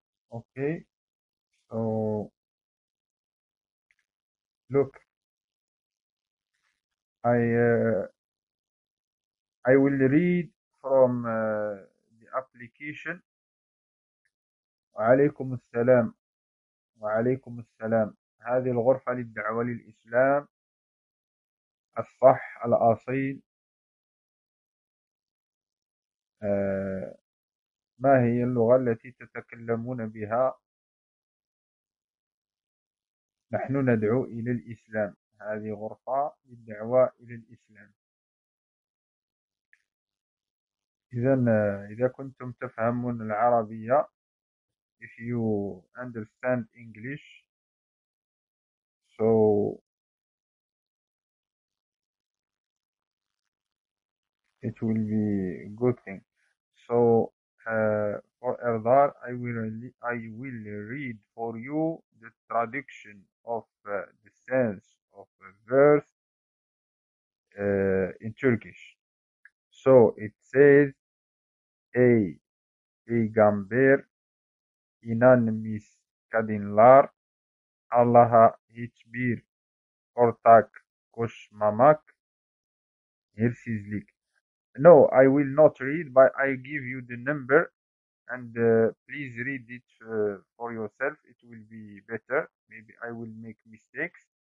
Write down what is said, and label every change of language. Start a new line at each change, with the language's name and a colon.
English: Okay, so look, I will read from the application.
Arabic: وعليكم السلام. وعليكم السلام. هذه الغرفة للدعوة للإسلام الصح الأصيل. ما هي اللغة التي تتكلمون بها؟ نحن ندعو إلى الإسلام. هذه غرفة للدعوة إلى الإسلام. إذا كنتم تفهمون العربية,
English: if you understand English, so it will be good thing. So for Erdar, I will read for you the traduction of the sense of a verse in Turkish. So it says,
Turkish: "Ey peygamber, inanmış kadınlar, Allah'a hiçbir ortak koşmamak hırsızlık."
English: No, I will not read, but I give you the number, and please read it for yourself. It will be better. Maybe I will make mistakes.